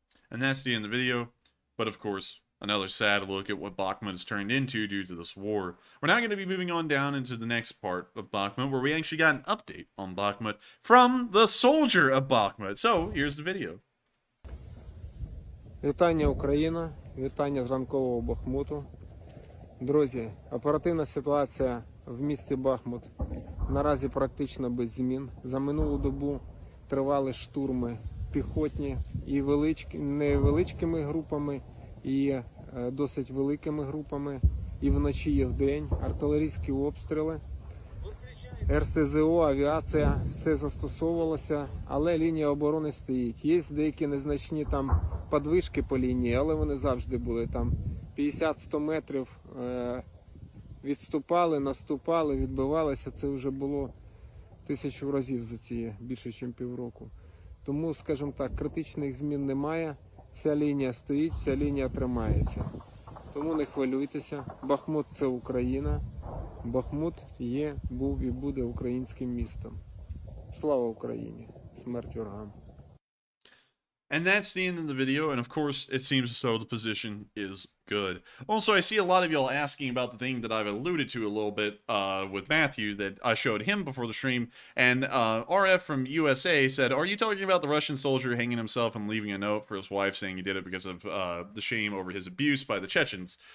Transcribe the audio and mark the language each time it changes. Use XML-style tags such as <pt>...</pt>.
<en>And that's the end of the video, but of course, another sad look at what Bakhmut has turned into due to this war. We're now going to be moving on down into the next part of Bakhmut, where we actually got an update on Bakhmut from the soldier of Bakhmut. So, here's the video.</en> <uk>Вітання, Україна, вітання з ранкового Бахмуту. Друзі, оперативна ситуація в місті Бахмут наразі практично без змін. За минулу добу тривали штурми піхотні і невеличкими групами, і досить великими групами, і вночі, і вдень. Артилерійські обстріли, РСЗО, авіація, все застосовувалося, але лінія оборони стоїть. Є деякі незначні там подвижки по лінії, але вони завжди були там 50-100 метрів, відступали, наступали, відбивалися. Це вже було 1000 разів за ці більше, ніж півроку. Тому, скажімо так, критичних змін немає, вся лінія стоїть, вся лінія тримається. Тому не хвилюйтеся, Бахмут – це Україна, Бахмут є, був і буде українським містом. Слава Україні! Смерть ворогам!</uk> <en>And that's the end of the video, and of course, it seems as though the position is Good. Also, I see a lot of y'all asking about the thing that I've alluded to a little bit with Matthew that I showed him before the stream. And RF from USA said, are you talking about the Russian soldier hanging himself and leaving a note for his wife saying he did it because of the shame over his abuse by the Chechens?</en>